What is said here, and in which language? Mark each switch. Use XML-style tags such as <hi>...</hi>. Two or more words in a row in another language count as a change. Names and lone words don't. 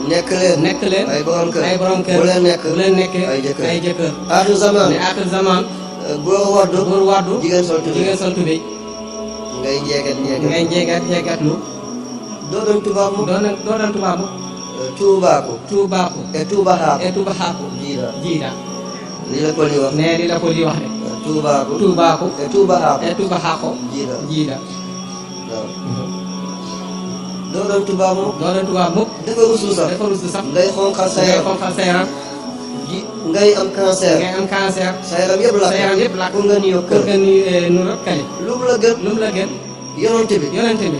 <wo>Nekk leen Nekk leen ay borom kër. ay borom kër. Bu leen nekk Bu leen nekk ay jëkkër. ay jëkkër. Aaxiru zaman. Ne aaxiru zaman. Euh, góor waddu. Góor waddu. Jigéen sol tubéy. Jigéen sol tubéy. Ngay njeegat, njeegat. Ngay njeegat, njeegatlu. Doo doon tubaab mu. Doo doon, doo doon tubaab mu. Euh, tuubaaku. Tuubaaku. Et tuubaxaaku. Et tuubaxaaku. Jiida. Jiida. Li la Poli wax. Nee, li la Poli wax de. Tuubaaku. Tuubaaku. E Tuuba Haako. E Tuuba Haako. Jiida. Jiida. Waaw. Mhm. Doo doon Tuuba mukk. Doo doon Tuuba mukk. Dafa rusu sax. Dafa rusu sax. Ngay xonqal sa Ngay yaram. xonqal sa yaram. Ji, ngay am cancer. Ngay am cancer. Sa yaram yëpp lakk. Sa yaram yëpp lakk. Pour nga nuyoo kër. Pour nga nuyu, eh, nu rek kale. Lu mu la gën. Lu mu la gën. Yonent bi. Yonent bi.</wo>